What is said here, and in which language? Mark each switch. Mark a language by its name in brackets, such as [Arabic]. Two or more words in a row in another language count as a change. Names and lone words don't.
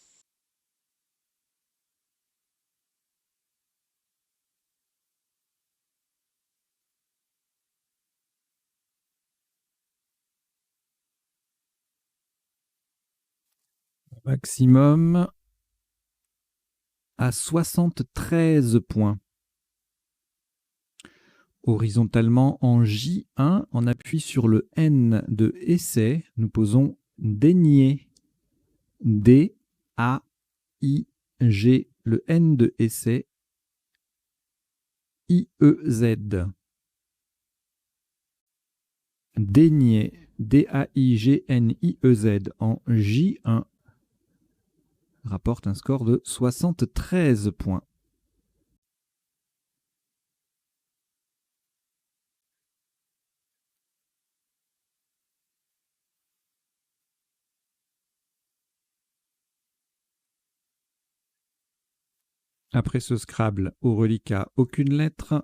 [French] Maximum à 73 points. Horizontalement en J1, on appuie sur le N de essai. Nous posons dénier. D, A, I, G, le N de essai. I, E, Z. Dénier. D-A-I-G-N-I-E-Z en J1 rapporte un score de 73 points. Après ce Scrabble au reliquat, aucune lettre.